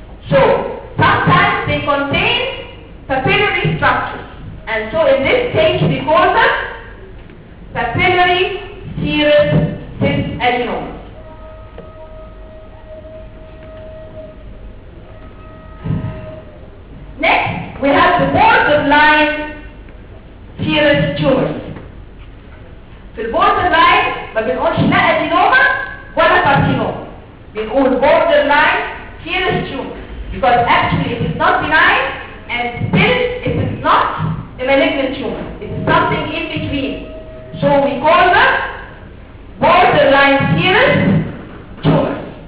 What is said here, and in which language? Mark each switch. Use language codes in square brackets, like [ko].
[en] So sometimes they contain papillary structures, and so in this case we call them papillary serous cyst adenomas. Next, we have the borderline serous tumors. [ar] في borderline ما بنقولش لا adenoma ولا carcinoma. بنقول [en] borderline serous tumor. Because actually it is not benign and still it is not a malignant tumor. It is something in between. So we call them borderline serous tumors.